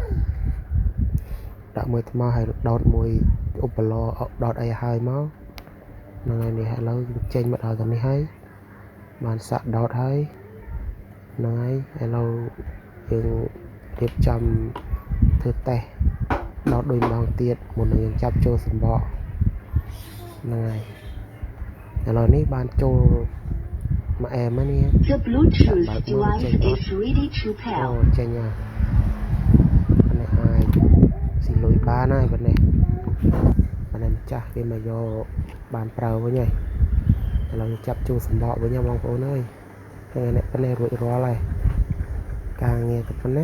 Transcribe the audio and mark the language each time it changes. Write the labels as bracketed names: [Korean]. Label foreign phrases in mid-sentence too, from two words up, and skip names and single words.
[Khmer] ហើយដោតមួយឧបល័រដោតអីហើយមកហ្នឹងហើយនេះឥឡូវចេញមកដល់ទៅនេះហើយបានសាក់ដោតហើយហ្នឹងហើយឥឡូវយើងរៀបចំធ្វើតេស្តដោតដូចម្ដងទៀតមុននឹងយើងចាប់ចូលសម្បកហ្នឹងហើយឥឡូវនេះបានចូលមកអែមនេះ [English] The Bluetooth device is ready to pair [Khmer] ចេញហើយនេះហើយស៊ីលុយបានហើយប៉ុណ្ណេះម្ចាស់គេមកយកបានប្រើវិញហើយឥឡូវចាប់ចូលសម្បកវិញបងប្អូនអើយហើយនេះប៉ុណ្ណេះរួចរាល់ហើយការងារទៅប៉ុណ្ណេះ